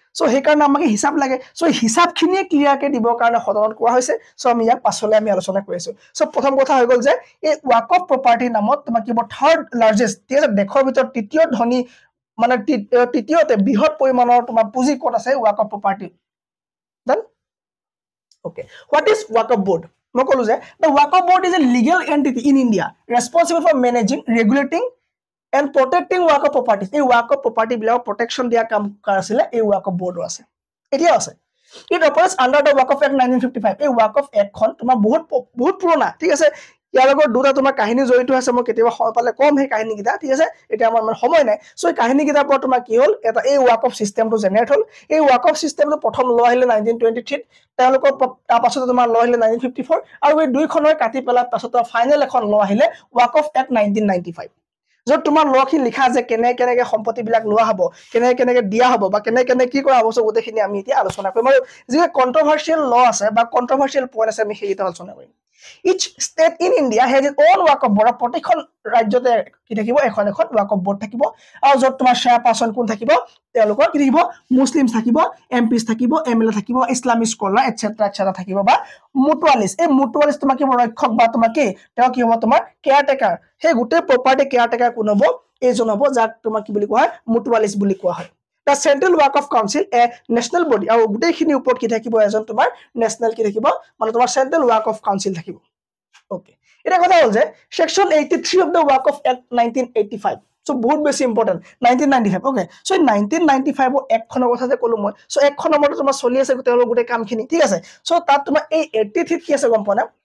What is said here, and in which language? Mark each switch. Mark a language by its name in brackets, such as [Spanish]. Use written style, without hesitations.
[Assamese] So সেইকাৰণে আমাক হিচাপ লাগে। সো হিচাপখিনিয়ে ক্লিয়াৰকে দিবৰ কাৰণে সদনত কোৱা হৈছে। সো আমি ইয়াক পাছলৈ আমি আলোচনা কৰিছো। সো প্ৰথম কথা হৈ গ'ল যে এই ৱাকফ প্ৰপাৰ্টিৰ নামত তোমাৰ কি হ'ব থাৰ্ড লাৰ্জেষ্ট, ঠিক আছে, দেশৰ ভিতৰত তৃতীয় ধনী মানে তৃতীয়তে বৃহৎ পৰিমাণৰ তোমাৰ পুঁজি ক'ত আছে? Waqf property. [English] Then okay, what is Waqf board? [Assamese] মই ক'লো যে [English] the Waqf board is a legal entity in India responsible for managing, regulating and protecting Waqf properties। [Assamese] এই ৱাকফ প্ৰপাৰ্টি বিলাকক প্ৰটেকশ্যন দিয়া কাম কাৰ আছিলে? এই ৱাকফ বৰ্ডৰ আছে, এতিয়াও আছে। [English] It operates under the Waqf Act 1955। [Assamese] এই ৱাকফ এক্টখন তোমাৰ বহুত পুৰণা, ঠিক আছে। ইয়াৰ লগত দুটা তোমাৰ কাহিনী জড়িত আছে, মই কেতিয়াবা সময় পালে কম সেই কাহিনীকেইটা, ঠিক আছে, এতিয়া আমাৰ সময় নাই। সো এই কাহিনীকেইটাৰ পৰা তোমাৰ কি হ'ল, এটা এই ৱাকফ চিষ্টেমটো জেনেৰেট হ'ল। এই ৱাকফ চিষ্টেমটো প্ৰথম ল আহিলে 1923, তেওঁলোকৰ তাৰ পাছতে তোমাৰ ল আহিলে 1954, আৰু এই দুইখনৰ কাটি পেলাই পাছত ফাইনেল এখন ল আহিলে ৱাকফ এক্ট 1995, য'ত তোমাৰ লখিনি লিখা আছে কেনেকে সম্পত্তি বিলাক লোৱা হ'ব, কেনেকে দিয়া হ'ব, বা কেনেকে কি কৰা হ'ব। গোটেইখিনি আমি এতিয়া আলোচনা কৰিম, আৰু যি কন্ট্ৰভাৰ্চিয়েল ল আছে বা কন্ট্ৰভাৰ্চিয়েল পইণ্ট আছে আমি সেইকেইটা আলোচনা কৰিম। [English] Each state in India has it on Waqf board. [Assamese] প্ৰতিখন ৰাজ্যতে কি থাকিব? এখন এখন ৱাকফ বৰ্ড থাকিব, আৰু য'ত তোমাৰ চেয়াৰ পাৰ্চন কোন থাকিব? তেওঁলোকৰ কি থাকিব? মুছলিম থাকিব, এমপিছ থাকিব, এমএলএ থাকিব, ইছলামিক স্কলাৰ এটচেট্ৰা থাকিব, বা মুটুৱালিছ। এই মুটুৱালিছ তোমাৰ কি হ'ব? ৰক্ষক, বা তোমাৰ কি তেওঁ কি হ'ব? তোমাৰ কেয়াৰটেকাৰ। সেই গোটেই প্ৰপাৰ্টি কেয়াৰটেকাৰ কোন হ'ব? এইজন হ'ব, যাক তোমাৰ কি বুলি কোৱা হয়? মুটুৱালিছ বুলি কোৱা হয়। [English] The Central Waqf Council a national body, [Assamese] আৰু গোটেইখিনি ওপৰত কি থাকিব? এজন তোমাৰ নেশ্যনেল কি থাকিব? মানে তোমাৰ চেন্ট্ৰেল ৱাকফ কাউন্সিল থাকিব। ওকে, এটা কথা হ'ল যে section 83 of the waqf act 1985, so বহুত বেছি ইম্পৰ্টেণ্ট। 1995, ওকে। সো 1995 এক্টখনৰ কথা যে ক'লো মই, সো এক্টখনৰ মতে তোমাৰ চলি আছে তেওঁলোকৰ গোটেই কামখিনি, ঠিক আছে। সো তাত তোমাৰ এই 83 কি আছে গম পোৱা না?